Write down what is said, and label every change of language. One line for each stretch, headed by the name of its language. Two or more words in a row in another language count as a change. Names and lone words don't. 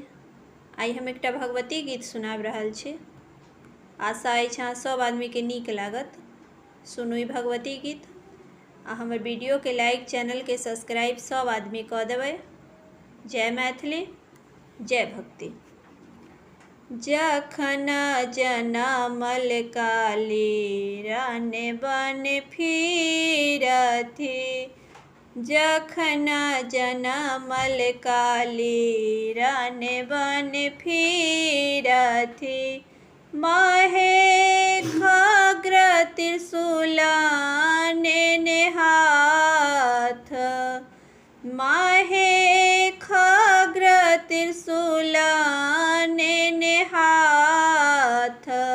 Maithili: आई हम एकटा भगवती गीत सुनाबि रहल छी। आशा अछि अहाँ सब आदमी के नीक लागत। सुनू ई भगवती गीत आ हमर वीडियो के लाइक, चैनल के सब्सक्राइब सब आदमी कऽ देबै। जय मैथिली, जय भक्ति। जखन जनमल काली रन बन फिरथि, जखन जनमल काली रन बन फिरथि, महे खग्र त्रिशूल नेने हाथ, महे खग्र त्रिशूल नेने हाथ,